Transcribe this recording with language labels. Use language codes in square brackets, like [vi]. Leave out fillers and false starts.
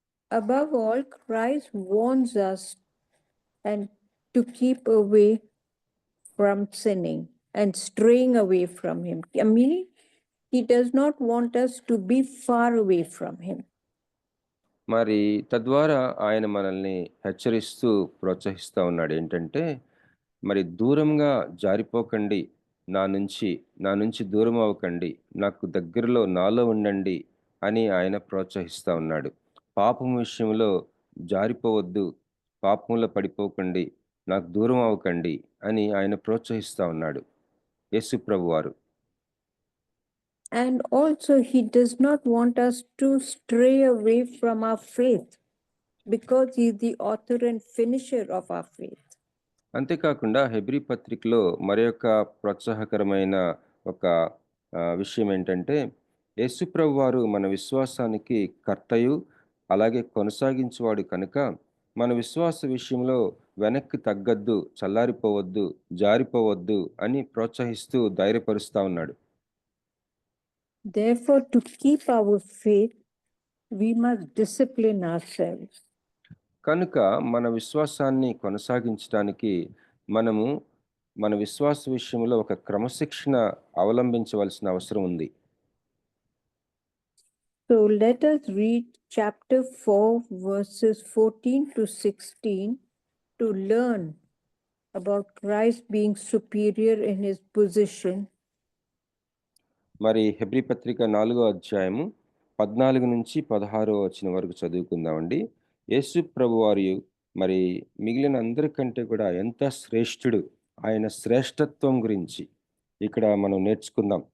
[en] Above all, Christ warns us and to keep away from sinning and straying away from him. Meaning, he does not want us to be far away from him. [te] మరి తద్వారా ఆయన మనల్ని హెచ్చరిస్తూ ప్రోత్సహిస్తూ ఉన్నాడు ఏంటంటే, మరి దూరంగా జారిపోకండి, నా నుంచి దూరం అవ్వకండి, నాకు దగ్గరలో నాలో ఉండండి అని ఆయన ప్రోత్సహిస్తూ ఉన్నాడు. పాపం విషయంలో జారిపోవద్దు, పాపంలో పడిపోకండి, నాకు దూరం అవ్వకండి అని ఆయన ప్రోత్సహిస్తూ ఉన్నాడు యేసు ప్రభువారు. [en] And also, he does not want us to stray away from our faith, because he is the author and finisher of our faith. [te] అంతేకాకుండా హెబ్రీ పత్రికలో మరొక ప్రోత్సాహకరమైన ఒక విషయం ఏంటంటే, యేసుప్రభు వారు మన విశ్వాసానికి కర్తయు అలాగే కొనసాగించువాడు కనుక మన విశ్వాస విషయంలో వెనక్కి తగ్గద్దు, చల్లారిపోవద్దు, జారిపోవద్దు అని ప్రోత్సహిస్తూ ధైర్యపరుస్తా ఉన్నాడు. [en] Therefore, to keep our faith, we must discipline ourselves. [te] కనుక మన విశ్వాసాన్ని కొనసాగించడానికి మనము మన విశ్వాస విషయంలో ఒక క్రమశిక్షణ అవలంబించవలసిన అవసరం ఉంది. [en] So let us read chapter 4, verses 14 to 16 to learn about Christ being superior in his position. [te] మరి హెబ్రీ పత్రిక 4వ అధ్యాయము 14 నుంచి 16వ వచనం వరకు చదువుకుందామండి. యేసు ప్రభువారు మరి మిగిలిన అందరికంటే కూడా ఎంత శ్రేష్ఠుడు, ఆయన శ్రేష్ఠత్వం గురించి ఇక్కడ మనం నేర్చుకుందాం.